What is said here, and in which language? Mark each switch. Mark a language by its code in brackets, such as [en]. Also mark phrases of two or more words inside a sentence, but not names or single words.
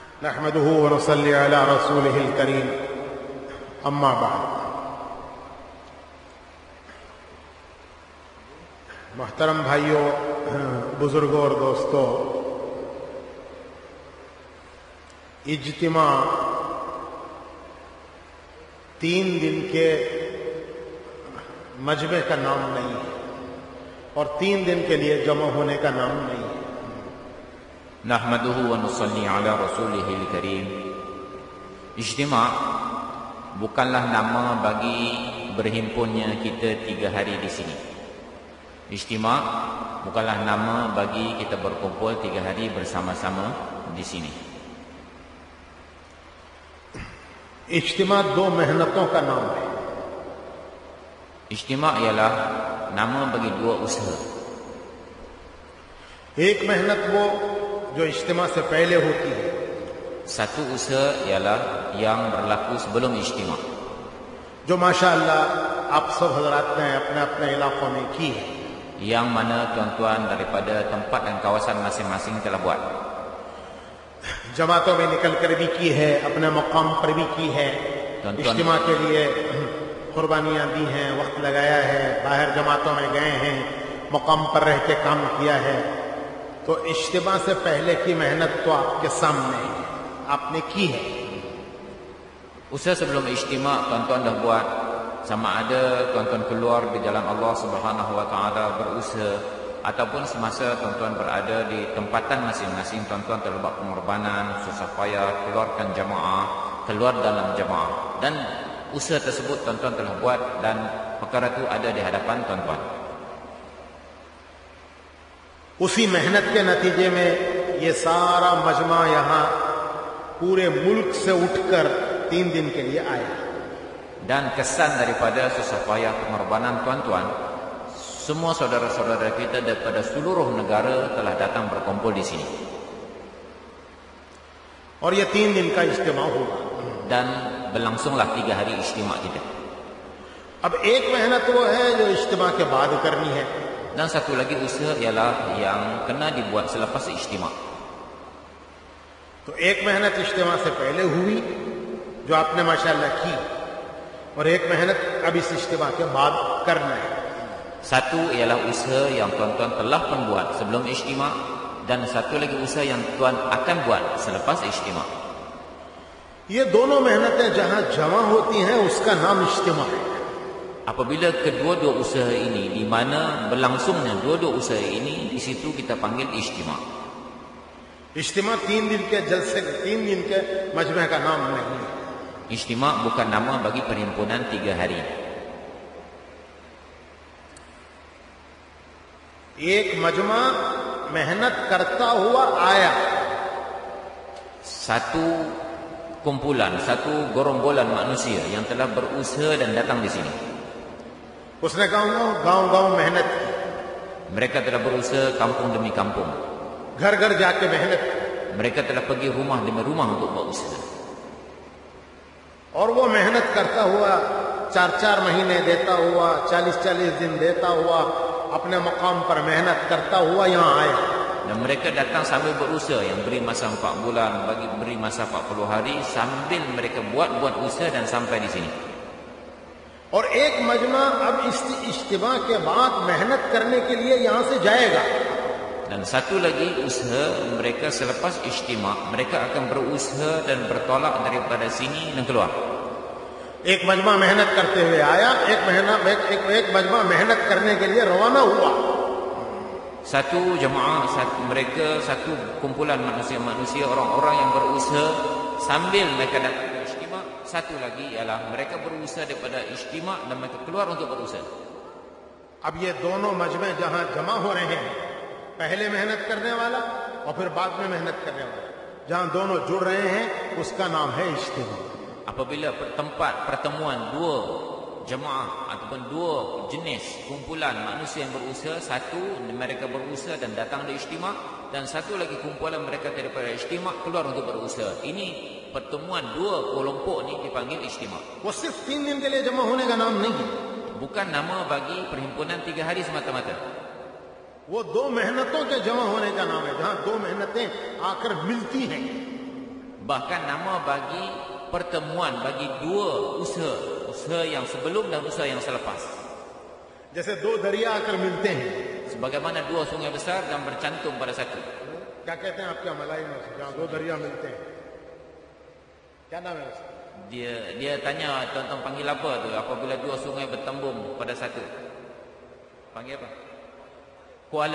[ar] نحمده و نصلي على رسوله الكريم أما بعد. [hi] मोहतरम भाइयों, बुजुर्गों और दोस्तों, इज्तिमा 3 दिन के मजमे का नाम नहीं है और 3 दिन के लिए जमा होने का नाम नहीं है। [ar] نحمده و نصلي على رسوله الكريم. [ms] Ijtima bukanlah nama bagi berhimpunnya kita 3 hari di sini. Ijtima bukanlah nama bagi kita berkumpul 3 hari bersama-sama di sini. [hi] इज्तिमा 2 मेहनतों का नाम है। [ms] Ijtima ialah nama bagi 2 usaha. [hi] एक मेहनत वो जो इज्तिमा से पहले होती है, [ms] Satu usaha ialah yang berlaku sebelum ijtima, [hi] जो माशाअल्लाह आप सब हजरात ने अपने अपने इलाकों में की है। [ms] yang mana tuan-tuan daripada tempat dan kawasan masing-masing telah buat. [hi] जमातों में निकल कर भी की है, अपने मकाम पर भी की है, इज्तिमा के लिए कुर्बानियां दी हैं, वक्त लगाया है, बाहर जमातों में गए हैं, मकाम पर रह के काम किया है। तो इज्तिमा से पहले की मेहनत तो आपके सामने है, आपने की है। [ms] Usaha sebelum ijtima tuan-tuan dah buat, sama ada tuan-tuan keluar di jalan Allah [ar] سبحانه و تعالى [ms] berusaha ataupun semasa tuan-tuan berada di tempatan masing-masing tuan-tuan telah buat pengorbanan, susah payah keluarkan jamaah, keluar dalam jamaah, dan usaha tersebut tuan-tuan telah buat dan perkara itu ada di hadapan tuan-tuan. [hi] उसी मेहनत के नतीजे में ये सारा मजमा यहाँ पूरे मुल्क से उठकर 3 दिन के लिए आया। [ms] Dan kesan daripada susah payah pengorbanan tuan-tuan, semua saudara-saudara kita daripada seluruh negara telah datang berkumpul di sini. [hi] और ये 3 दिन का इज्तिमा होगा। [ms] Dan berlangsunglah 3 hari ijtima kita. [hi] अब एक मेहनत वो है जो इज्तिमा के बाद करनी है, [ms] Dan satu lagi usaha ialah yang kena dibuat selepas ijtima. [hi] तो एक मेहनत इज्तिमा से पहले हुई जो आपने माशाअल्लाह की, और एक मेहनत अब इस इज्तिमा के बाद करना है। [ms] Satu ialah usaha yang tuan-tuan telah pun buat sebelum ijtima, dan satu lagi usaha yang tuan akan buat selepas ijtima. [hi] ये दोनों मेहनतें जहां जमा होती हैं उसका नाम इज्तिमा है। [ms] Apabila kedua-dua usaha ini, di mana berlangsungnya dua-dua usaha ini, di situ kita panggil ijtima. [hi] इज्तिमा 3 दिन के जलसे, 3 दिन के मजमे का नाम नहीं है। [ms] Ijtima bukan nama bagi perhimpunan 3 hari. [hi] एक मजमा मेहनत करता हुआ आया, [ms] Satu kumpulan, satu gerombolan manusia yang telah berusaha dan datang di sini. [hi] उसने गांव-गांव मेहनत की, [ms] Mereka telah berusaha kampung demi kampung. [hi] घर-घर जाके मेहनत की, [ms] Mereka telah pergi rumah demi rumah untuk buat usaha. [hi] और वो मेहनत करता हुआ 4-4 महीने देता हुआ, 40-40 दिन देता हुआ, अपने मकाम पर मेहनत करता हुआ यहाँ आया। [ms] Dan mereka datang sambil berusaha, yang beri masa 4 bulan, beri masa 40 hari, sambil mereka buat usaha dan sampai di sini. [hi] और एक मजमा अब इस इज्तिमा के बाद मेहनत करने के लिए यहाँ से जाएगा। [ms] Dan satu lagi usaha mereka selepas ijtima, mereka akan berusaha dan bertolak daripada sini dan keluar. [hi] एक मजमा मेहनत करते हुए आया, एक मजमा मेहनत करने के लिए रवाना हुआ। [ms] Satu jemaah, satu kumpulan manusia-manusia, orang-orang yang berusaha sambil mereka datang ke ijtima. Satu lagi ialah mereka berusaha daripada ijtima dan mereka keluar untuk berusaha. [hi] अब ये दोनों मजमे जहां जमा हो रहे हैं, पहले मेहनत करने वाला और फिर बाद में मेहनत करने वाला, जहां दोनों जुड़ रहे हैं उसका नाम है इज्तिमा। [ms] Apabila tempat pertemuan dua jemaah ataupun dua jenis kumpulan manusia yang berusaha, satu mereka berusaha dan datang di ijtima, dan satu lagi kumpulan mereka daripada ijtima keluar untuk berusaha. Ini pertemuan dua kelompok ni dipanggil ijtima. [hi] वो सिर्फ 3 दिन के लिए जमा होने का नाम नहीं है, [ms] Bukan nama bagi perhimpunan 3 hari semata-mata. [hi] वो 2 मेहनतों के जमा होने का नाम है, जहां 2 मेहनतें आकर मिलती हैं। [ms] Bahkan nama bagi pertemuan, bagi dua usaha yang sebelum dan usaha yang selepas. [hi] जैसे दो दरिया आकर मिलते हैं, [ms] sebagaimana dua sungai besar dan bercantum pada satu. [hi] क्या कहते हैं आपके मलाई में जहाँ दो दरिया मिलते हैं, क्या नाम है उसका? [ms] Dia tanya tuan-tuan panggil apa tu apabila dua sungai bertembung pada satu? Panggil apa? Kuala.